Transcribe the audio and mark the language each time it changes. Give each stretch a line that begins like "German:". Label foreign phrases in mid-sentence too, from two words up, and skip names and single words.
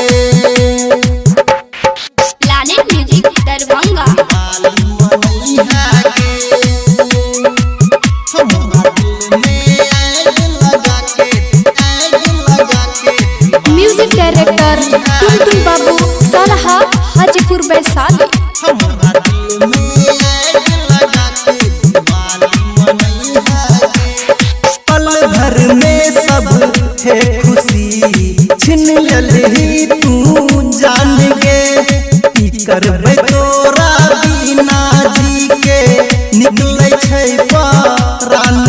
English: Lalit Music Darbhanga. Music director Tuntun Babu Salaha Hajipur Baisali.
Maithili: पल भर में सब है खुशी छिन ललही तू जान गे, करबे तोरा बिना जी के निकलै छै प्राण गे।